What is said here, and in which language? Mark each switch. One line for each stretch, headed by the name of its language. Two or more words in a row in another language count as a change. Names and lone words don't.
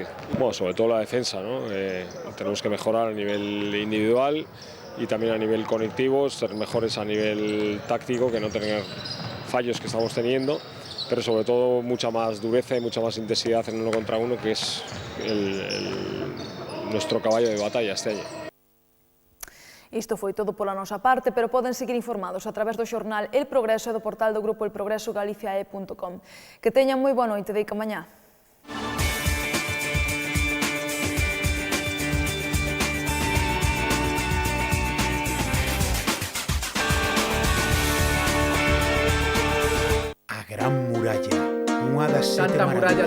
Spanish: Bueno, sobre todo la defensa, ¿no? Tenemos que mejorar a nivel individual y también a nivel colectivo, ser mejores a nivel táctico, que no tener fallos que estamos teniendo, pero sobre todo mucha más dureza y mucha más intensidad en 1 contra 1, que es nuestro caballo de batalla este año.
Galician: Isto foi todo pola nosa parte, pero poden seguir informados a través do xornal El Progreso e do portal do grupo elprogresogaliciae.com. Que teñan moi boa noite, de mañá. A Gran Muralla, unha das sete maravillas.